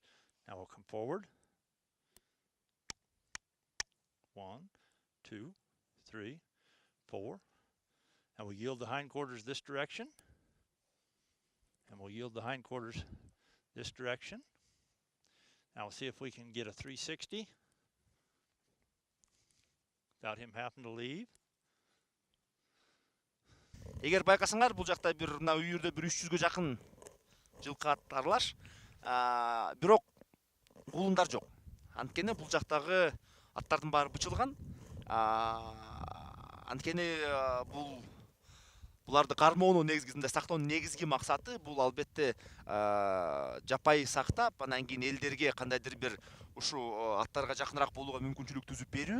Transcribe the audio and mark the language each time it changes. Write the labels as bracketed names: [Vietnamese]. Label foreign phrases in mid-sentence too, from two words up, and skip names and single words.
[English] Now we'll come forward. 1, 2, 3, 4. And we'll yield the hindquarters this direction. And we'll yield the hindquarters this direction. Now we'll see if we can get a 360 without him having to leave. [Kyrgyz] Эгер байкасаңар, бул жакта мына үйүрдө 300ге жакын жылкы ат аралаш. Бирок кулундар жок. Анткени бул жактагы аттардын баары бычылган. Анткени буларды кармоону негизинде сактоонун негизги максаты бул албетте жапай сактап, анан кийин элдерге кандайдыр бир ушу аттарга жакыныраак болууга мүмкүнчүлүк түзүп берүү.